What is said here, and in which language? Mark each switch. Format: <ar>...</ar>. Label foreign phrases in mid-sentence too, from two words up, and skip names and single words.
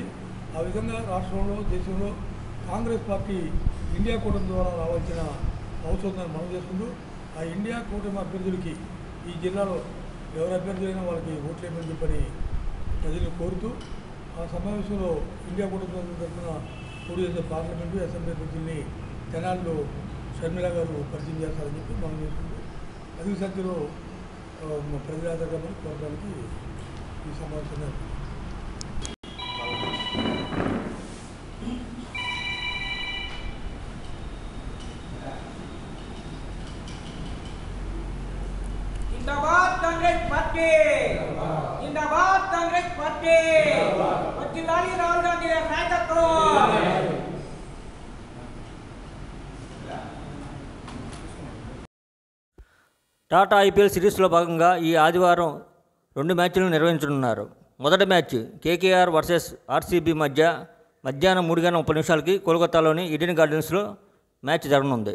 <te>ఆ విధంగా రాష్ట్రంలో దేశంలో కాంగ్రెస్ పార్టీ ఇండియా కూటమి ద్వారా రావాల్సిన అవసరం ఉందని మనం చేసుకుంటూ ఆ ఇండియా కూటమి అభ్యర్థులకి ఈ జిల్లాలో ఎవరు అభ్యర్థులైనా వాళ్ళకి ఓట్లేమని చెప్పని ప్రజలు కోరుతూ ఆ సమావేశంలో ఇండియా కూటమి తరఫున పోటీ చేసే పార్లమెంటు అసెంబ్లీ అభ్యర్థుల్ని తెనాలిలో షర్మిల గారు పరిచయం చేస్తారని చెప్పి మనం చేసుకుంటూ అధిక సంఖ్యలో ప్రజాదరణ కోరడానికి ఈ సమావేశంగా</te> <hi>जिंदाबाद कांग्रेस पार्टी, जिंदाबाद कांग्रेस पार्टी,</hi> <te>వకీలానీ రాహుల్ గాంధీ గారి నాయకత్వం. టాటా ఐపీఎల్ సిరీస్లో భాగంగా ఈ ఆదివారం 2 మ్యాచ్లను నిర్వహించనున్నారు. మొదటి మ్యాచ్ కేకేఆర్ వర్సెస్ ఆర్సీబీ మధ్య మధ్యాహ్నం 3:30 కోల్కతాలోని ఈడెన్ గార్డెన్స్లో మ్యాచ్ జరగనుంది.</te>